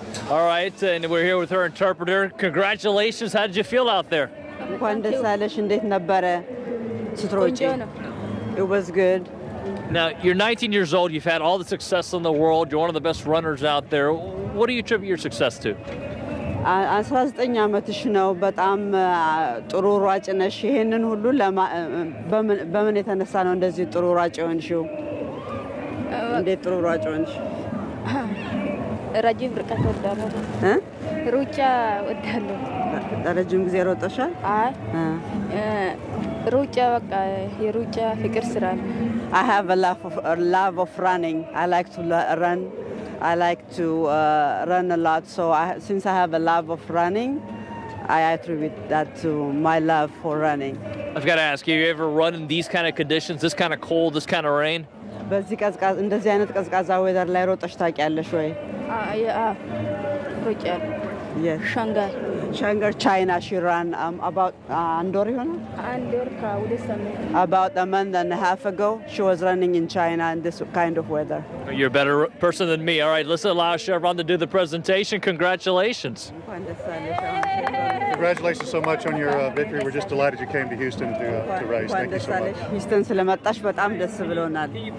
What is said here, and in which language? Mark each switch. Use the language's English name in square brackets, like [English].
[English] All right, and we're here with her interpreter. Congratulations. How did you feel out there? It was good. Now, you're 19 years old. You've had all the success in the world. You're one of the best runners out there. What do you attribute your success to? [Amharic] 19 ዓመትሽ ነው። በጣም ጥሩ ሯጭ ነሽ። ይሄንን ሁሉ በምን የተነሳ ነው እንደዚህ ጥሩ ሯጭ ሆንሽው? እንዴት ጥሩ ሯጭ ሆንሽ? ረጅም ርቀት ወዳለሁ። ሩጫ ወዳለሁ። ረጅም ጊዜ ሮጠሻል? አይ ሩጫ በቃ የሩጫ ፍቅር ስራ ነው። [English] I have a love of running. I like to run. I like to run a lot. So since I have a love of running, I attribute that to my love for running. I've got to ask you, ever run in these kind of conditions, this kind of cold, this kind of rain? [Amharic] በዚህ ቀዝቃዛ እንደዚህ አይነት ቀዝቃዛ ዌዘር ላይ ሮጠሽ ታውቂያለሽ ወይ? ሩጫ ሻንጋይ [English] Shanghai, China. She ran about about a month and a half ago. She was running in China in this kind of weather. You're a better person than me. All right, let's allow Chevron to do the presentation. Congratulations. Congratulations so much on your victory. We're just delighted you came to Houston to race. Thank you so much. [Amharic] Houston ስለመጣሽ በጣም ደስ ብሎናል.